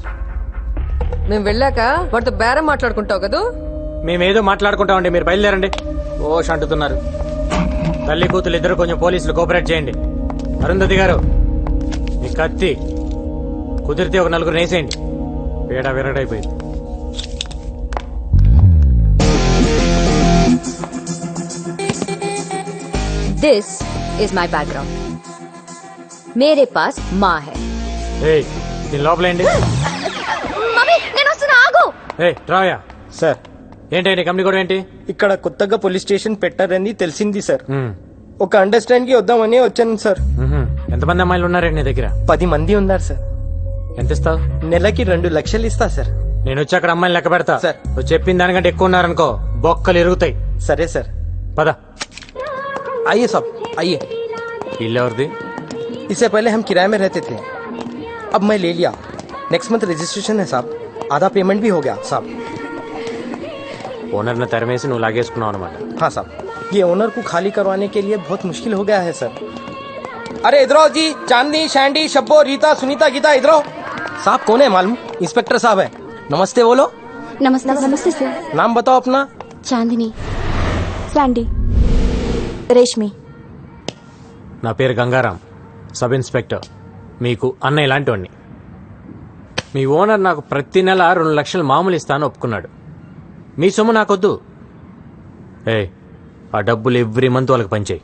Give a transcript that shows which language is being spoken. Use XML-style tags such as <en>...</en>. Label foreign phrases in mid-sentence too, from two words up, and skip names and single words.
<te>మేము వెళ్ళాక వాటితో బేరం మాట్లాడుకుంటావు కదూ. మేమేదో మాట్లాడుకుంటామండి, మీరు బయలుదేరండి. ఓష్ అంటున్నారు. తల్లి కూతురు ఇద్దరు కొంచెం పోలీసులు కోఆపరేట్ చేయండి. అరుంధతి గారు, మీ కత్తి కుదిరితే ఒక నలుగురు వేసేయండి. పేడ విరగడైపోయింది.</te> <en>This is my background.</en> <hi>मेरे पास माँ है.</hi> <te>ఏయ్, దీని లోపలేండి. మమ్మీ నేను వస్తున్నా, ఆగు. ఏ రాయా. సార్, ఏంటి నీ కంపెనీ కూడా ఏంటి? ఇక్కడ కొత్తగా పోలీస్ స్టేషన్ పెట్టారని తెలిసింది సార్. మ్మ్. ఒక అండర్స్టాండ్ కి వద్దామని వచ్చాను సార్. మ్మ్హ్మ్. ఎంతమంది అమ్మాయిలు ఉన్నారండి నీ దగ్గర? 10 మంది ఉన్నారు సార్. ఎంత ఇస్తావు? నెలకి 2 లక్షలు ఇస్తా సార్. నేను వచ్చి అక్కడ అమ్మాయిలు లెక్క పెడతా. సార్. నువ్వు చెప్పిన దానికంటే ఎక్కువ ఉన్నారనుకో బొక్కలు ఇరుగుతాయి. సరే సార్. పద.</te> <hi>आइए साहब, आइए.</hi> <te>ఇల్లు ఎవరిది?</te> <hi>इससे पहले हम किराए में रहते थे, अब मैं ले लिया.</hi> <en>next month registration</en> <hi>है साहब. आधा पेमेंट भी हो गया साहब.</hi> <te>ఓనర్ని తరిమేసి నువ్వు లాగేసుకున్నావు అనమాట.</te> <hi>हाँ साहब, ये ओनर को खाली करवाने के लिए बहुत मुश्किल हो गया है सर. अरे इधर आओ जी. चांदनी, शैंडी, शब्बो, रीता, सुनीता, गीता, इधर आओ. साहब कौन है मालूम? इंस्पेक्टर साहब है. नमस्ते बोलो. नमस्ते नमस्ते सर. नाम बताओ अपना. चांदनी, सैंडी, रेशमी.</hi> <te>నా పేరు గంగారాం,</te> <en>sub inspector.</en> <te>మీకు అన్నయ్య లాంటి వాడిని. మీ ఓనర్ నాకు ప్రతి నెల 2 లక్షలు మామూలు ఇస్తాను ఒప్పుకున్నాడు. మీ సొమ్ము నాకొద్దు. ఏ ఆ డబ్బులు</te> <en>every month</en> <te>వాళ్ళకి పంచేయి.</te>